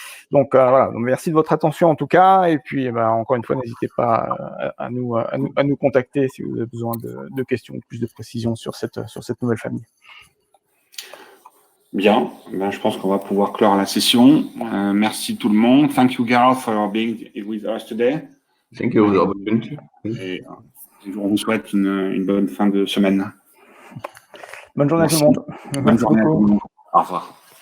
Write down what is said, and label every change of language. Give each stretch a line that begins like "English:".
French: Donc voilà, donc, merci de votre attention en tout cas, et puis encore une fois, n'hésitez pas à nous contacter si vous avez besoin de questions ou plus de précisions sur cette nouvelle famille. Bien, je pense qu'on va pouvoir clore la session. Merci tout le monde.
English: Thank you, Gareth, for being with us today. Thank you for the opportunity.
French: Et on vous souhaite une bonne fin de semaine. Bonne journée à tout le monde. Bonne journée à tout le monde. Au revoir.